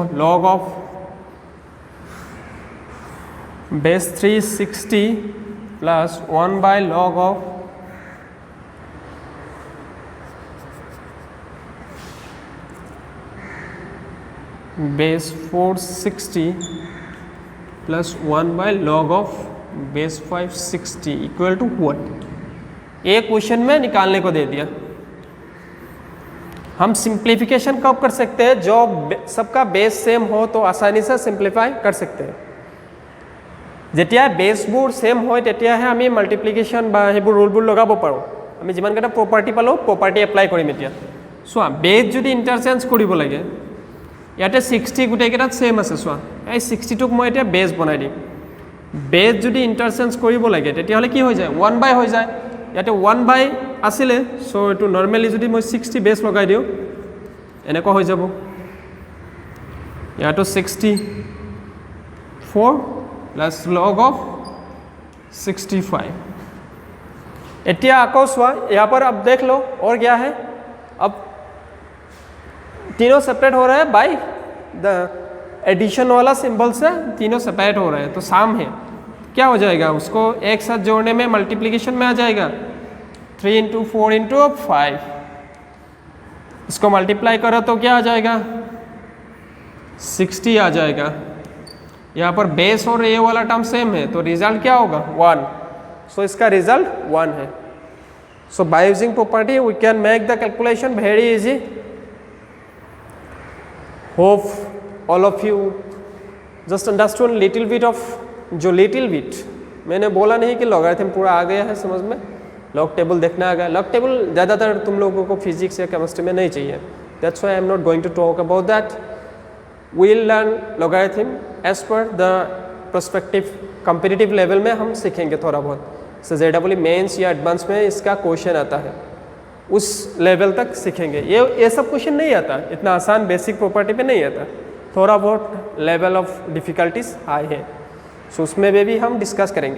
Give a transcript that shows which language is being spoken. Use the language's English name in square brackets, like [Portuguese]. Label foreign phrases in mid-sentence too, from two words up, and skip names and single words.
[English] log of base 360 plus 1/log of base 460 plus 1/log of base 560 equal to what. [Hindi] एक क्वेश्चन में निकालने को दे दिया। हम सिंप्लीफिकेशन कब कर सकते हैं, जो सबका बेस सेम हो तो आसानी से सिंप्लीफाई कर सकते हैं। [Assamese] যেতিয়া বেছবোৰ সেম হয় তেতিয়াহে আমি মাল্টিপ্লিকেশ্যন বা সেইবোৰ ৰুলবোৰ লগাব পাৰোঁ। আমি যিমানকেইটা প্ৰপাৰ্টি পালোঁ প্ৰপাৰ্টি এপ্লাই কৰিম এতিয়া। চোৱা, বেছ যদি ইণ্টাৰচেঞ্জ কৰিব লাগে, ইয়াতে 60 গোটেইকেইটাত সেম আছে। চোৱা, এই 60টোক মই এতিয়া বেছ বনাই দিম। বেছ যদি ইণ্টাৰচেঞ্জ কৰিব লাগে তেতিয়াহ'লে কি হৈ যায়, 1/, হৈ যায়। ইয়াতে 1/, আছিলে, চ' এইটো নৰ্মেলি যদি মই 60 বেছ লগাই দিওঁ এনেকুৱা হৈ যাব। ইয়াতো 64 প্লাস log অফ 65, এতিয়া আকৌ চোৱা [Hindi] यहाँ पर अब देख लो और क्या है अब तीनों सेपरेट हो रहे हैं [English] by the addition [Hindi] वाला सिंबल से तीनों सेपरेट हो रहे हैं तो साम है क्या हो जाएगा उसको एक साथ जोड़ने में मल्टीप्लिकेशन में आ जाएगा 3 इंटू 4 इंटू 5 इसको मल्टीप्लाई करो तो क्या आ जाएगा 60 आ जाएगा। यहाँ पर बेस और ये वाला टर्म सेम है तो रिजल्ट क्या होगा 1 सो इसका रिजल्ट 1 है। [English] so by using property we can make the calculation very easy. hope all of you just understand little bit of [Hindi] जो लिटिल बिट मैंने बोला नहीं कि लॉगरिथम पूरा आ गया है समझ में, लॉग टेबल देखना आ गया। लॉग टेबल ज़्यादातर तुम लोगों को फिजिक्स या केमिस्ट्री में नहीं चाहिए, [English] that's why I am not going to talk about that. we will learn logarithm as per the prospective competitive level [Hindi] में हम सीखेंगे थोड़ा बहुत, से जेडब्ल्यू मेंस या एडवांस में इसका क्वेश्चन आता है उस लेवल तक सीखेंगे। ये सब क्वेश्चन नहीं आता, इतना आसान बेसिक प्रॉपर्टी पे नहीं आता, थोड़ा बहुत [English] level of difficulties high [Hindi] है, सो उसमें भी हम डिस्कस करेंगे।